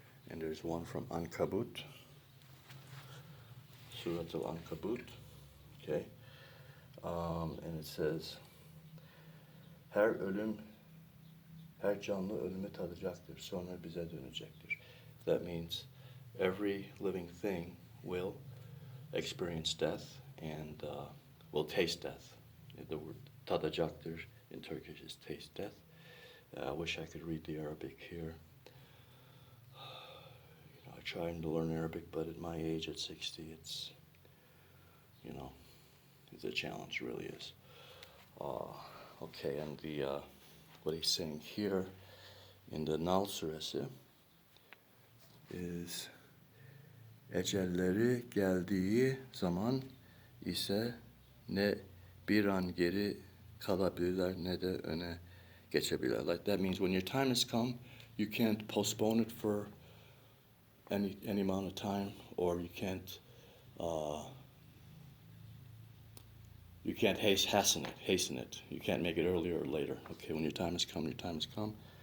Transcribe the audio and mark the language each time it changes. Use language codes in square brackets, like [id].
[en] And there's one from Ankabut, Surah Al-Ankabut, okay? And it says, [tr] her canlı ölümü tadacaktır, sonra bize dönecektir. [en] That means every living thing will experience death and will taste death. The word tadacaktır in Turkish is taste death. I wish I could read the Arabic here. I tried to learn Arabic, but at my age, at 60, it's, it's a challenge, it really is. Okay, and what he's saying here in the Nal Suresi is, [tr] ecelleri geldiği zaman ise ne bir an geri kalabilirler ne de öne geçebilirler. [en] Like that means when your time has come, you can't postpone it for any amount of time, or you can't hasten it. You can't make it earlier or later. Okay, when your time has come, your time has come.